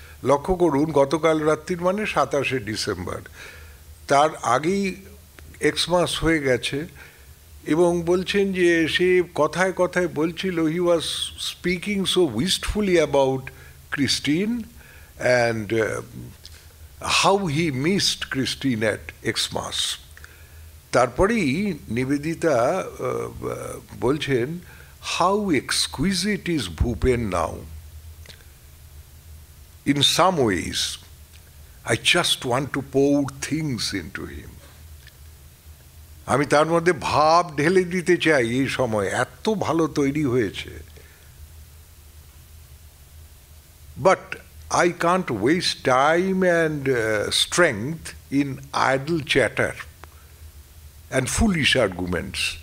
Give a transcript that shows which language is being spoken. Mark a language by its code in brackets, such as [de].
[bn] লক্ষ্য করুন গতকাল রাত্রির মানে 27শে ডিসেম্বর, তার আগেই এক্সমাস হয়ে গেছে, এবং বলছেন যে সে কথায় কথায় বলছিল [en] He was speaking so wistfully about Christine and how he missed Christine at Xmas. [bn] তারপরেই নিবেদিতা বলছেন [en] How exquisite is Bhupen now. In some ways, I just want to pour things into him. [bn] আমি তার মধ্যে ভাব ঢেলে দিতে চাই, এই সময় এত ভালো তৈরি হয়েছে। [en] But I can't waste time and strength in idle chatter and foolish arguments.